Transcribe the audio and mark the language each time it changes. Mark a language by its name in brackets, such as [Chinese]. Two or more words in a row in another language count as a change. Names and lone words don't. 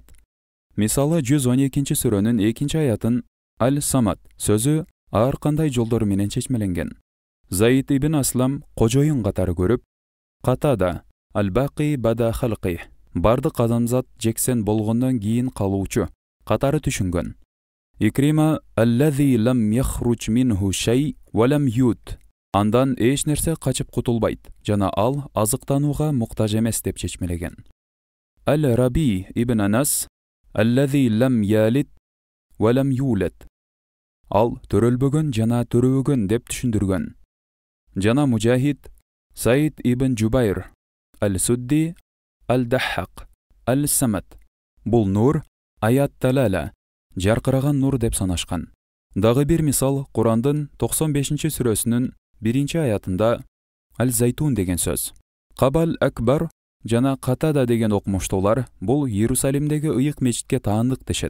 [Kyrgyz] Мисалы 112-сүрөнүн 2-аятын Аль-Самад сөзү ар кандай жолдор менен чечмеленген. Заид ибн Аслам кожоюн катары көрүп, Катада [Arabic] الباقي بعد خلقه [Kyrgyz] бардык адамзат жексен болгондон кийин калуучу катары түшүнгөн. Икрима [Arabic] الذي لم يخرج منه شيء ولم يط [Kyrgyz] андан эч нерсе качып кутулбайт жана ал азыктанууга муктаж эмес деп чечмелеген. Аль-Раби ибн Анас [Arabic] الذي لم يلد ولم يولد [Kyrgyz] ал төрөлбөгөн жана төрөбөгөн деп түшүндүргөн. Жана Мужахид Саид ибн Жубайр Аль-Судди Аль-Даххак Аль-Самад бул нур аят талала жаркыраган нур деп санашкан. Дагы бир мисал Курандын 95-сүрөсүнүн 1-аятында Аль-Зайтун деген сөз. Кабал Акбар жана Катада деген окумуштуулар бул Иерусалимдеги ыйык мечитке таандык дешет.